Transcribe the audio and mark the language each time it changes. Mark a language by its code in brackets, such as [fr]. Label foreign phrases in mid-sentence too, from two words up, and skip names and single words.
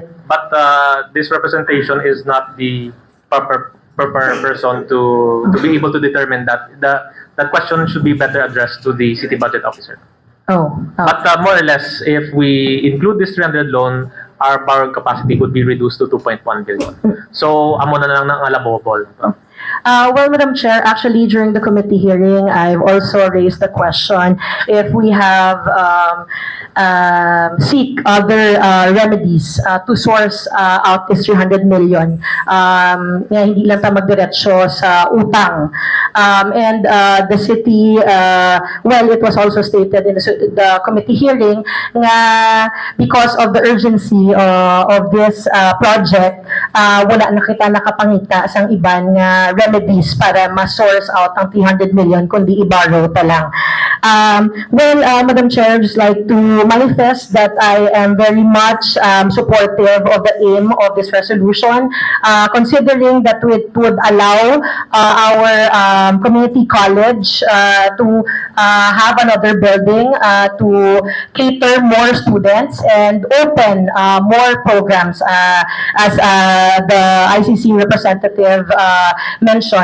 [en] But this representation is not the proper person to be able to determine that. That question should be better addressed to the city budget officer. Oh. But more or less, if we include this 300 loan, our borrowing capacity would be reduced to 2.1 billion. So, [hil] amo na lang ng alabobol. [en] Well, Madam Chair, actually during the committee hearing, I've also raised the question if we have seek other remedies to source out this 300 million. [tl] Na hindi lang tayo magdiretso sa utang. [en] And the city, well, it was also stated in the committee hearing nga because of the urgency of this project, [hil] wala na kita nakapangita sang iban nga remedies para ma-source out ang 300 million kundi i-borrow ta lang. [en] Well, Madam Chair, just like to manifest that I am very much supportive of the aim of this resolution, considering that it would allow our community college to have another building to cater more students and open more programs as the ICC representative mentioned.